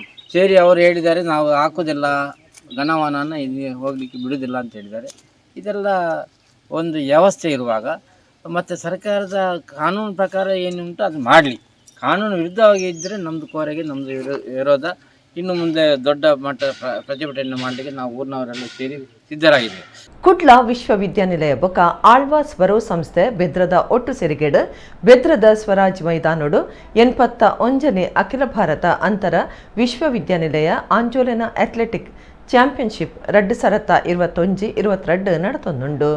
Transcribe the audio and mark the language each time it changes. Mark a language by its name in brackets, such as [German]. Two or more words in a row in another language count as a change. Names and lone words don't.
[Kannada] ಸೇರಿ ಅವರು ಹೇಳಿದ್ದಾರೆ, ನಾವು ಹಾಕೋದಿಲ್ಲ, ಘನವಾಹನ ಇಲ್ಲಿ ಹೋಗಲಿಕ್ಕೆ ಬಿಡುವುದಿಲ್ಲ ಅಂತ ಹೇಳಿದ್ದಾರೆ. ಇದೆಲ್ಲ ಒಂದು ವ್ಯವಸ್ಥೆ ಇರುವಾಗ ಮತ್ತು ಸರ್ಕಾರದ ಕಾನೂನು ಪ್ರಕಾರ ಏನುಂಟು ಅದು ಮಾಡಲಿ. ಕಾನೂನು ವಿರುದ್ಧವಾಗಿ ಇದ್ದರೆ ನಮ್ಮದು ಕೋರೆಗೆ ನಮ್ಮದು ವಿರೋಧ. ಇನ್ನು ಮುಂದೆ ದೊಡ್ಡ ಮಟ್ಟ ಪ್ರತಿಭಟನೆ ಮಾಡಲಿಕ್ಕೆ ನಾವು ಊರಿನವರೆಲ್ಲ ಸೇರಿ ಸಿದ್ಧರಾಗಿದ್ದೇವೆ. [Tulu] ಕುಡ್ಲ ವಿಶ್ವವಿದ್ಯಾನಿಲಯ ಬೊಕ ಆಳ್ವಾಸ್ ಬರೋ ಸಂಸ್ಥೆ ಬೆದ್ರದ ಒಟ್ಟು ಸೇರಿಗೇಡು ಬೆದ್ರದ ಸ್ವರಾಜ್ ಮೈದಾನೋಡು 81ನೇ ಅಖಿಲ ಭಾರತ ಅಂತರ ವಿಶ್ವವಿದ್ಯಾನಿಲಯ ಆಂಜೋಲನ ಅಥ್ಲೆಟಿಕ್ ಚಾಂಪಿಯನ್ಶಿಪ್ 2021-22 ನಡೆತೊಂದುಂಡು.